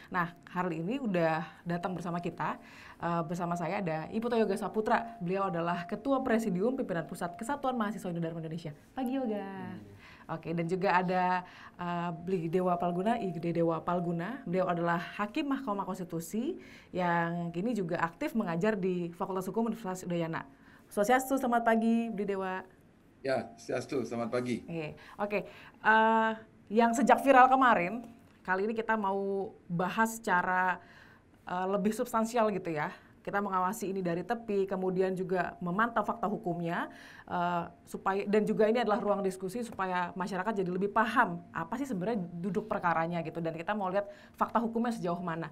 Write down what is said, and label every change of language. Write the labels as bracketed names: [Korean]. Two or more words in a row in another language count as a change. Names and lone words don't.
[Indonesian] Nah, hari ini udah datang bersama kita. Bersama saya ada Ibu Yoga Saputra. Beliau adalah Ketua Presidium Pimpinan Pusat Kesatuan Mahasiswa Dharma Indonesia. Pagi Yoga. Oke, dan juga ada Bli Dewa Palguna, Igede Dewa Palguna. Beliau adalah Hakim Mahkamah Konstitusi yang kini juga aktif mengajar di Fakultas Hukum Universitas Udayana. Swastiastu, selamat pagi Bli Dewa. Ya, swastiastu, selamat pagi. Oke. Yang sejak viral kemarin, kali ini kita mau bahas secara lebih substansial gitu ya. Kita mengawasi ini dari tepi, kemudian juga memantau fakta hukumnya, supaya dan juga ini adalah ruang diskusi supaya masyarakat jadi lebih paham apa sih sebenarnya duduk perkaranya gitu, dan kita mau lihat fakta hukumnya sejauh mana.